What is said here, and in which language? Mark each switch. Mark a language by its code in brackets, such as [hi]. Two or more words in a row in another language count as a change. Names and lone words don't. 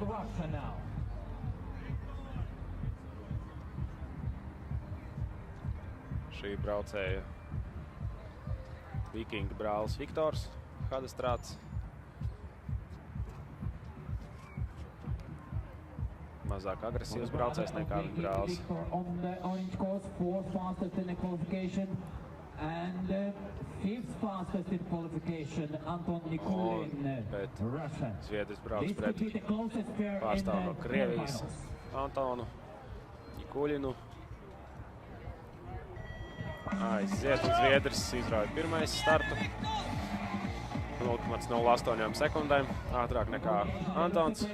[lv] Šī braucēja Vikinga brālis Viktors Hadestrāts. Mazāk agresīvs braucējs nekā viņa brālis. [en] And 5th fastest in qualification, Anton Nikulin, Russian. [lv] Zviedris brauc pret pārstāvu no Krievijas Antonu Nikulinu. Aiziet, un Zviedris izrauj pirmais startu. 0,08 sekundēm, ātrāk nekā Antons.